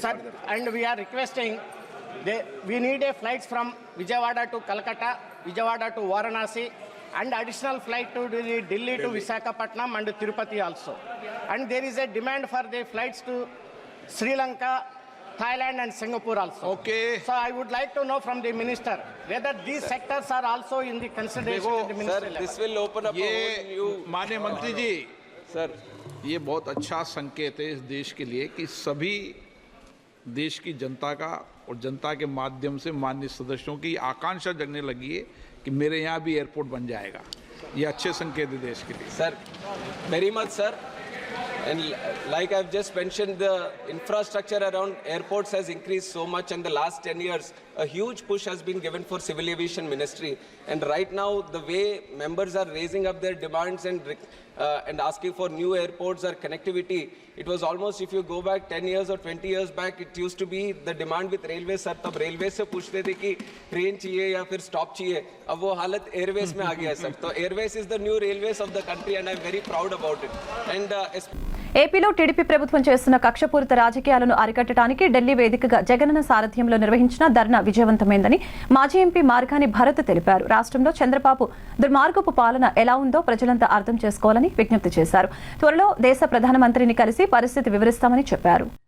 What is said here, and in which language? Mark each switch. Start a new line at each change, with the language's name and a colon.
English: sir, and we are requesting, we need a flights from Vijayawada to Calcutta, Vijayawada to Varanasi, and additional flight to Delhi to Visakhapatnam and Tirupati also. And there is a demand for the flights to Sri Lanka, Thailand and Singapore also. Okay. So I would like to know from the minister whether these sectors are also in the consideration
Hindi: देखो,
English: at the Sir, ministry level. this will open up a whole
Hindi: ये
English: new...
Hindi: माननीय मंत्री जी,
English: Sir,
Hindi: ये बहुत अच्छा संकेत है इस देश के लिए कि सभी देश की जनता का और जनता के माध्यम से माननीय सदस्यों की आकांक्षा जगने लगी है कि मेरे यहाँ भी एयरपोर्ट बन जाएगा. ये अच्छे संकेत है देश के लिए.
English: sir, very much, sir. And like I've just mentioned, the infrastructure around airports has increased so much in the last 10 years. A huge push has been given for Civil Aviation Ministry. And right now, the way members are raising up their demands and asking for new airports or connectivity, it was almost, if you go back 10 years or 20 years back, it used to be the demand with railways, sir.
Hindi: तब railways से पूछते थे कि train चाहिए या फिर stop चाहिए. अब वो हालत airways में आ गया है, sir.
English: तो airways is the new railways of the country, and I'm very proud about it. And
Telugu: ఏపీలో టీడీపీ ప్రభుత్వం చేస్తున్న కక్షపూరిత రాజకీయాలను అరికట్టడానికి ఢిల్లీ వేదికగా జగనన్న సారథ్యంలో నిర్వహించిన ధర్నా విజయవంతమైందని మాజీ ఎంపీ మార్గాని భరత్ తెలిపారు. రాష్ట్రంలో చంద్రబాబు దుర్మార్గపు పాలన ఎలా ఉందో ప్రజలంతా అర్థం చేసుకోవాలని విజ్ఞప్తి చేశారు. త్వరలో దేశ ప్రధానమంత్రిని కలిసి పరిస్థితి వివరిస్తామని చెప్పారు.